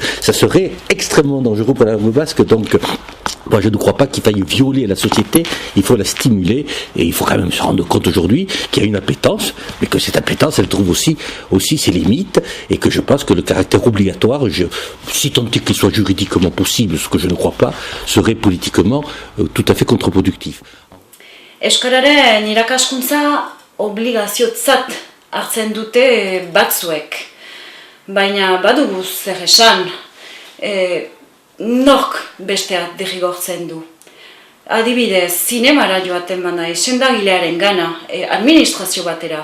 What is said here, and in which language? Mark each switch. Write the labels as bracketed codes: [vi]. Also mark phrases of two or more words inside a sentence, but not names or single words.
[fr] Ça serait extrêmement dangereux pour la langue basque. Donc, moi, je ne crois pas qu'il faille violer la société, il faut la stimuler, et il faut quand même se rendre compte aujourd'hui qu'il y a une appétence, mais que cette appétence, elle trouve aussi ses limites, et que je pense que le caractère obligatoire, si tant est qu'il soit juridiquement possible, ce que je ne crois pas, serait politiquement tout à fait contre-productif. [eu] Euskararen irakaskuntza obligaziotzat hartzen dute batzuek, baina badugu zer esan. Nork besteak derrigortzen du. Adibidez, zinemara joaten bana, sendagilearen gana, administrazio batera.